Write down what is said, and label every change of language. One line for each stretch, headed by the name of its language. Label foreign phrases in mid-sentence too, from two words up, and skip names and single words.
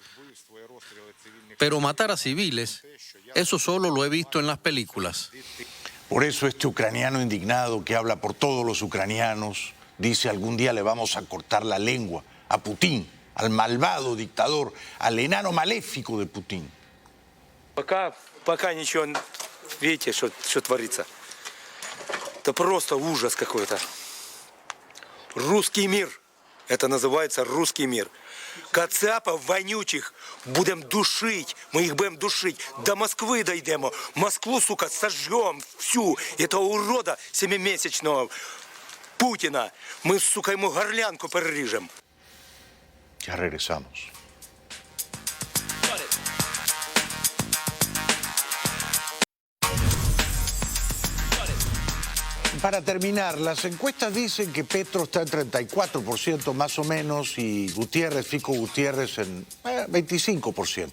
Spanish: Pero matar a civiles, eso solo lo he visto en las películas. Por eso este ucraniano indignado que habla por todos los ucranianos dice: algún día le vamos a cortar la lengua a Putin, al malvado dictador, al enano maléfico de Putin.
Russian: Пока ничего, видите, что творится. Это просто ужас какой-то. Русский мир. Это называется русский мир. Кацапов вонючих будем душить. Мы их будем душить. До Москвы дойдем. Москву, сука, сожжем всю. Этого урода 7-месячного Путина. Мы, сука, ему горлянку перережем.
Spanish: Ya regresamos. Para terminar, las encuestas dicen que Petro está en 34% más o menos y Gutiérrez, Fico Gutiérrez, en 25%.